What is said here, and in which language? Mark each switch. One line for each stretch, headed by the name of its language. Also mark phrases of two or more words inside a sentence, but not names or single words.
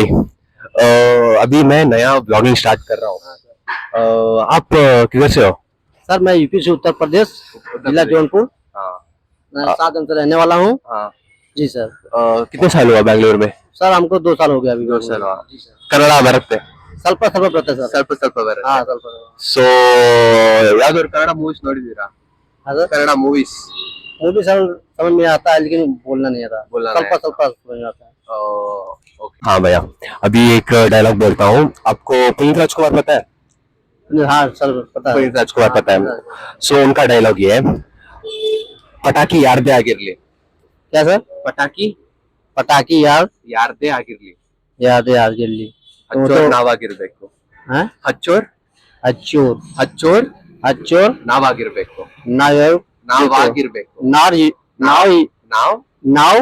Hindi: अभी मैं नया
English: blogging start
Hindi: कर रहा हूँ। आप किधर से हो? सर मैं यूपी से उत्तर प्रदेश, जिला जौनपुर। मैं 7 दिन से रहने वाला हूँ। जी सर। कितने साल हुआ बैंगलोर में? सर हमको 2 साल हो गया अभी। 2 साल हुआ।
Kannada: ಕನ್ನಡ ಬರುತ್ತೆ? ಸ್ವಲ್ಪ ಬರುತ್ತೆ ಸರ್, ಸ್ವಲ್ಪ ಬರುತ್ತೆ. ಹಾ ಸ್ವಲ್ಪ. ಸೊ ಯಾವ್ದಾದ್ರು ಕನ್ನಡ ಮೂವೀಸ್ ನೋಡಿದೀರಾ?
Hindi: कन्नड़ा मूवीज मूवी सर समझ में आता है, लेकिन बोलना नहीं आता, बोलना समझ आता है। हाँ भैया, अभी एक डायलॉग बोलता हूँ। आपको पुनीत राजकुमार पता है? हाँ सर पता है। पुनीत राजकुमार पता है। सो उनका डायलॉग ये है,
Kannada: ಪಟಾಕಿ ಯಾರ್ದೇ ಆಗಿರ್ಲಿ.
Hindi: क्या सर?
Kannada: ಪಟಾಕಿ ಯಾರ್ದೇ ಆಗಿರ್ಲಿ, ಯಾರ್ದೇ ಆಗಿರ್ಲಿ, ಹಚ್ಚೋರ್ ನಾವಾಗಿರ್ಬೇಕು. ಹಚ್ಚೋರ್ ನಾವಾಗಿರ್ಬೇಕು. ನಾವ್